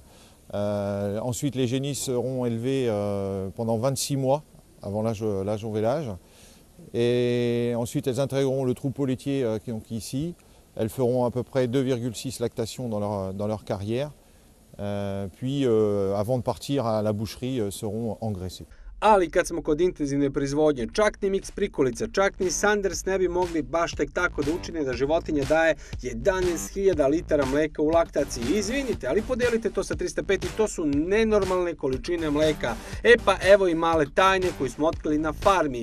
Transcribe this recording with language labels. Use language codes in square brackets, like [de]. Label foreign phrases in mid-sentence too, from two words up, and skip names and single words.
[fr] Ensuite, les génisses seront élevées pendant 26 mois avant l'âge au vélage. Et ensuite, elles intégreront le troupeau laitier qui est donc ici. Elles feront à peu près 2,6 lactations dans leur carrière. Puis, avant de partir à la boucherie, seront engraissées. [sr] Ali kad smo kod intenzivne proizvodnje, čak ni miks prikolica, čak ni Sanders ne bi mogli baš tek tako da učine da životinja daje 11.000 litara mleka u laktaciji. Izvinite, ali podelite to sa 305 i to su nenormalne količine mleka. E pa evo i male tajne koju smo otkrili na farmi.